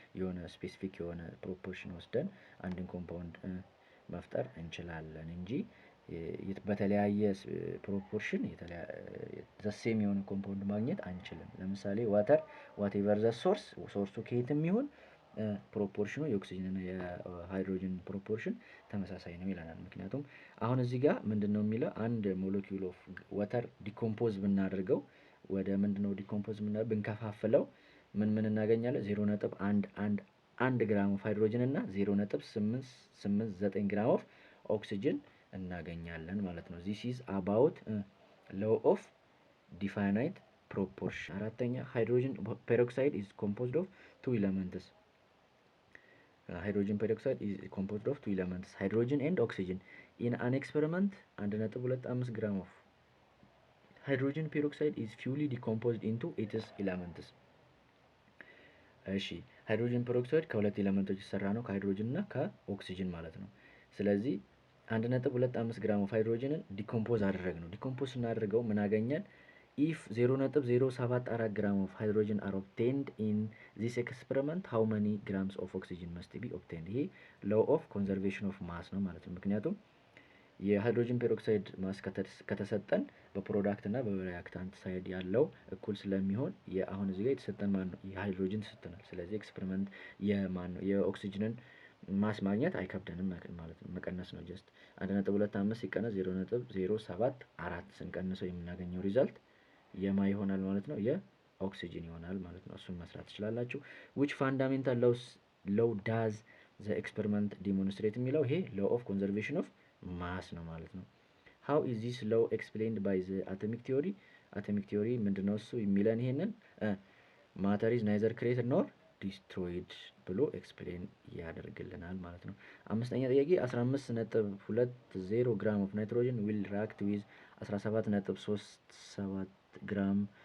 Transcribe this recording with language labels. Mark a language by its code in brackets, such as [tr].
[am] የሆነ ስፔሲፊክ የሆነ ፕሮፖርሽን ወስደን አንድን ኮምፓውንድ መፍጠር እንችላለን እንጂ በተለያየ ፕሮፖርሽን ዘሴም የሆነ ኮምፓውንድ ማግኘት አንችልም። ለምሳሌ ዋተር ዋቴቨር ዘ ሶርሱ ከየትም ይሁን ፕሮፖርሽኑ የኦክሲጅን እና የሃይድሮጅን ፕሮፖርሽን ተመሳሳይ ነው ይለናል። ምክንያቱም አሁን እዚህ ጋር ምንድነው የሚለው አንድ ሞለኪውል ኦፍ ዋተር ዲኮምፖዝ ብናደርገው ወደ ምንድነው ዲኮምፖዝ ብንከፋፍለው ምን እናገኛለን? 0.111 ግራም ኦፍ ሃይድሮጅን እና 0.889 ግራም ኦፍ ኦክሲጅን እናገኛለን ማለት ነው። [en] this is about law of definite proportion። [am] አራተኛ [en] hydrogen peroxide is composed of two elements. hydrogen peroxide is composed of two elements, hydrogen and oxygen. in an experiment 1.25 gram of hydrogen peroxide is fully decomposed into its elements. [am] እሺ ሃይድሮጅን ፔሮክሳይድ ከሁለት ኤሌመንቶች የተሰራ ነው፣ ከሃይድሮጅን እና ከኦክሲጅን ማለት ነው። ስለዚህ 1.25 ግራም ኦፍ ሃይድሮጅንን ዲኮምፖዝ አደረግነው። ዲኮምፖዝ ስናደርገው ምን አገኘን? [en] if 0.074 gram of hydrogen are obtained in this experiment how many grams of oxygen must be obtained? ይሄ law of conservation of mass [am] ነው ማለት ነው። ምክንያቱም የሃይድሮጅን ፔሮክሳይድ ማስ ከተሰጠን በፕሮዳክት እና በሪአክታንት ሳይድ ያለው እኩል ስለሚሆን አሁን እዚህ ጋር የተሰጠን ማን ነው? የሃይድሮጅን ተሰጥቶናል። ስለዚህ ኤክስፐሪመንት የማን ነው? የኦክሲጅንን ማስ ማግኘት አይከብደንም ማለት ነው። መቀነስ ነው ጀስት 1.25 ሲቀነስ 0.074 ስንቀንሰው የምናገኘው ሪዛልት የማ ይሆናል ማለት ነው? የኦክሲጅን ይሆናል ማለት ነው። እሱን መስራት ትችላላችሁ። [en] which fundamental law does the experiment demonstrate [am] የሚለው ይሄ [en] law of conservation of mass [am] ነው ማለት ነው። [en] how is this law explained by the atomic theory? [am] atomic theory ምንድነው እሱ የሚለን ይሄንን [en] matter is neither created nor destroyed [am] ብሎ ኤክስፕሌን ያደርግልናል ማለት ነው። አምስተኛ ጥያቄ 15.20 ግራም ኦፍ ናይትሮጅን ዊል ሪአክት ዊዝ 17.37 ግራም